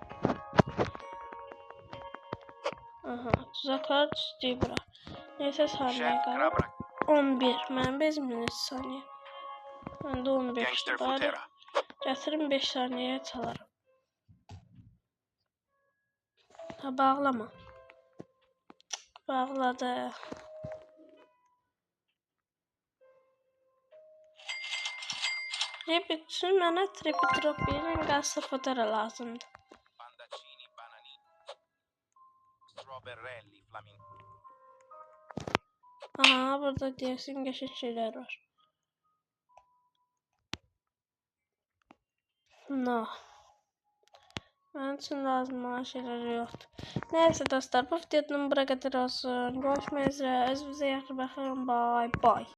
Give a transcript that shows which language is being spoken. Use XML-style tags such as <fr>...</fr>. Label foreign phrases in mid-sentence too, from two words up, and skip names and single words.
<tr>Aha tuzaklar düşdü bura.</tr> <az>Neyse saniye qalıb. 11. Mənim bezimlə saniye.</az> <tr>Ben de 15.</tr> <az>Bari gətirin 5 saniyeye çalarım. Ha bağlama. Bağladı. Üçün mənə tripi-tropi'nin qəsr fotara lazımdır. Bandacini banani. Strawberrelli flamingo.</az> <tr>Aha burada diyorsun geçen şeyler var. No. Benim için lazım olan şeyler yoktu. Neyse dostlar, bu videonun bura kadar olsun. Görüşmek üzere. Özünüze iyi bakın.</tr> <en>Bye bye.</en>